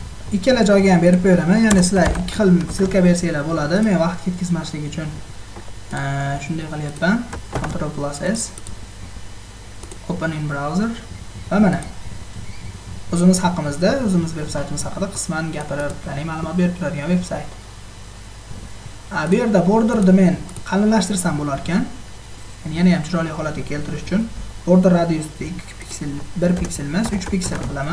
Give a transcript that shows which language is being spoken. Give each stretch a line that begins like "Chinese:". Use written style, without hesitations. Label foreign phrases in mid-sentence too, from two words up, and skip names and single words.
Uzbek: ikkala joyga ham berib beraman. Ya'ni sizlar ikki xil silka bersanglar bo'ladi. Men vaqt ketkazmaslik uchun shunday qilyapman.
English: Ctrl+S Open in browser
Uzbek: va mana o'zimiz haqimizda, o'zimiz veb-saytimiz haqida qisman gapirib, ya'ni ma'lumot berib turadigan veb-sayt. Bu yerda
English: border domain
Uzbek: qalinlashtirsam bo'lar ekan. Yani yana ham chiroyli holatga keltirish uchun
English: border radiusni
Uzbek: 2 piksel, 1 piksel emas, 3 piksel qilaman.